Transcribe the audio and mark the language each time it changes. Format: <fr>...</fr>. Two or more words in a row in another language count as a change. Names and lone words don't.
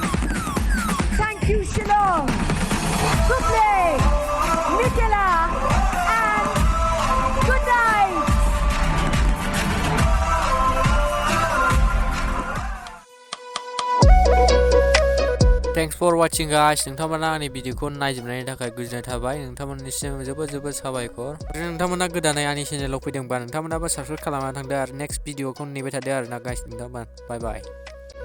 <en>Thank you, Shillong, good play, Nicola, and good night. Thanks for watching guys.</en> <brx>नोंथांमोना आंनि भिडिअखौ नायजोबनायनि थाखाय गोजोननाय थाबाय। नोंथांमोननिसिम जोबोद साबायखर। नोंथांमोना गोदानै आंनि चेनेलाव फैदोंबा नोंथांमोनाबो साबस्क्राइब खालामना थांदो आरो नेक्स्ट भिडिअखौ नेबाय थादो आरोना गाइस। नोंथांमोन</brx> <en>bye bye.</en>